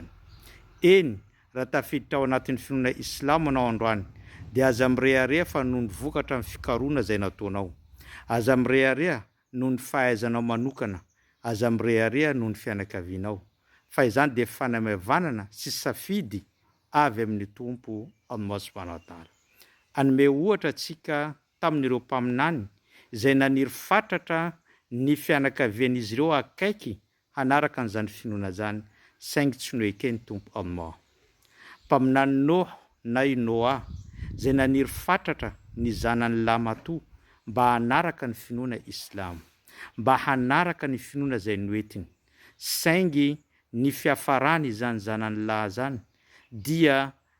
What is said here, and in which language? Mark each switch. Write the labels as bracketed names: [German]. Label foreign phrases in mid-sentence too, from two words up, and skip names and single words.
[Malagasy] Eny, raha tafiditra ao anatin'ny finoana Islamo anao androany dia aza mirehareha fa noho ny vokatra amin'ny fikaroana izay nataonao. Aza mirehareha noho ny fahaizanao manokana, aza mirehareha noho ny fianakavianao. Fa izany dia fanamavanana sy safidy avy amin'ny Tompo Allah [Arabic] سبحانه وتعالى. [Malagasy] Anome ohatra atsika tamin'ireo mpaminany izay naniry fatratra ny fianakavian'izy ireo akaiky hanaraka an'izany finoana zany saingy tsy noekeny Tompo Allah. Mpaminany Noa na i Noa izay naniry fatratra ny zanany Lamatoa mba hanaraka ny finoana Islamo, mba hanaraka ny finoana izay noetiny, saingy ny fiafarany izany zanany lahy zany dia